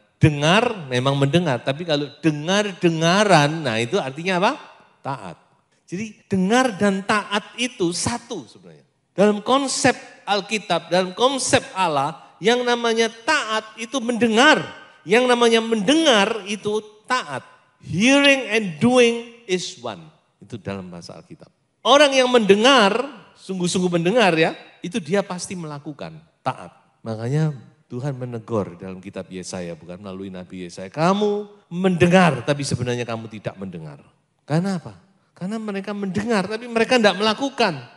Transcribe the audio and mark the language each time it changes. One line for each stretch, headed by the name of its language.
Indonesian: Dengar memang mendengar, tapi kalau dengar-dengaran, nah itu artinya apa? Taat. Jadi dengar dan taat itu satu sebenarnya. Dalam konsep Alkitab, dalam konsep Allah, yang namanya taat itu mendengar. Yang namanya mendengar itu taat.
English: Hearing and doing is one.
Indonesian: Itu dalam bahasa Alkitab. Orang yang mendengar, sungguh-sungguh mendengar ya, itu dia pasti melakukan taat. Makanya Tuhan menegur dalam kitab Yesaya, bukan melalui Nabi Yesaya. Kamu mendengar tapi sebenarnya kamu tidak mendengar. Karena apa? Karena mereka mendengar tapi mereka tidak melakukan.